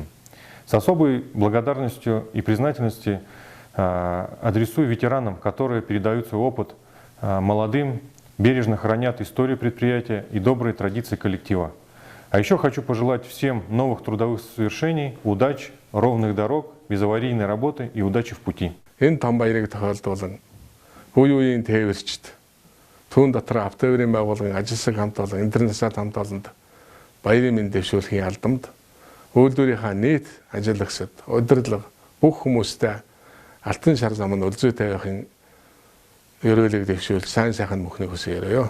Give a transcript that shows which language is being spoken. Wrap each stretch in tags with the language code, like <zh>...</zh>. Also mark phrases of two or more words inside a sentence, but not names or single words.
<ru>С особой благодарностью и признательностью адресую ветеранам, которые передают свой опыт молодым, бережно хранят историю предприятия и добрые традиции коллектива. А еще хочу пожелать всем новых трудовых свершений, удач, ровных дорог, безаварийной работы и удачи в пути.</ru> <mn>Энэ том баярыг тохиолдуулан үе үеийн тээвэрчд түүн дотор автотоврын байгууллагын ажилсаг хамт олон интернэшнл хамт олонд баярын мэнд дэвшүүлэхийн алдамд үйлдвэрийнхаа нийт ажиллагчид удирдлага бүх хүмүүстэй алтан шар зам нь үлзүүтэй байхын ерөөлийг дэвшүүлж сайн сайхан мөхнийг хүсье.</mn>